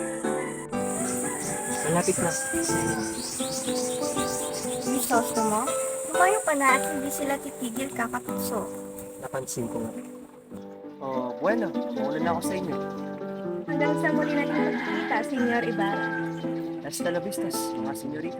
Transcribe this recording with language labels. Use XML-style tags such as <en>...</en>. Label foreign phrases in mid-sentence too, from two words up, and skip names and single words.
<tl>Malapit na. Crisostomo, lumayo ka na at hindi sila titigil kakaputso. Napansin ko nga. Oh, bueno, mauna na ako sa inyo. Hanggang sa muli natin magkita, Senyor Ibarra.</tl> <es>Hasta la vistas,</es> <tl>mga senyorita.</tl>